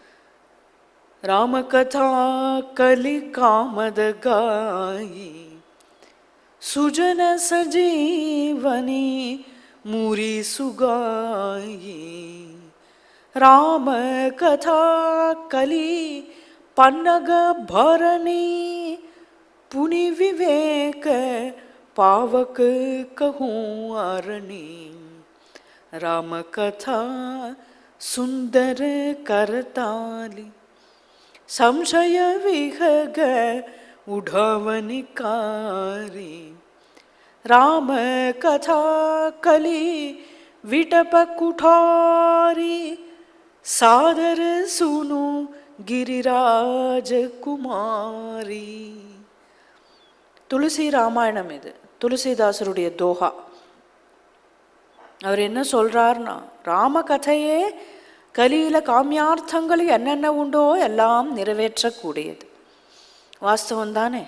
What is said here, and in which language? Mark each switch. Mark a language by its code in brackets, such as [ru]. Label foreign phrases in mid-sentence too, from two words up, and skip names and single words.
[awa] रामकथा कलि कामद गाई सुजन सजीवनि मूरि सुहाई. रामकथा कलि पन्नग भरनी पुनि बिबेक पावक कहूँ आरणी। राम कथा सुंदर करताली संशय विहग उढ़वनिकारी। राम कथा कली विटप कुठारी सादर सुनु गिरिराज कुमारी। [ta] துளசி ராமாயணம் இது, துளசிதாசருடைய தோஹா. அவர் என்ன சொல்றார்னா, ராம கதையே கலியில காமியார்த்தங்கள் என்னென்ன உண்டோ எல்லாம் நிறைவேற்றக்கூடியது. வாஸ்தவம் தானே?